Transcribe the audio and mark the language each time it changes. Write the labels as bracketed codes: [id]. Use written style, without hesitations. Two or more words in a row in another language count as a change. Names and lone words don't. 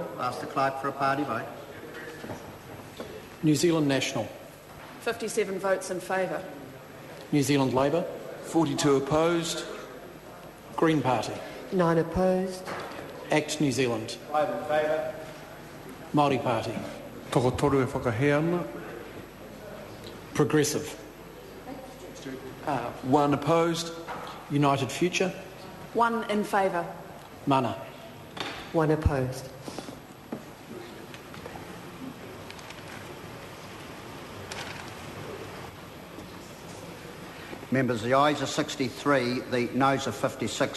[en] Ask the clerk for a party vote. New Zealand National. 57 votes in favour. New Zealand Labour. 42 opposed. Green Party. 9 opposed. Act New Zealand. 5 in favour. Māori Party. [mi] Toko toru e whakahea ana. [en] Progressive. 1 opposed. United Future. 1 in favour. Mana. 1 opposed. Members, the ayes are 63, the noes are 56.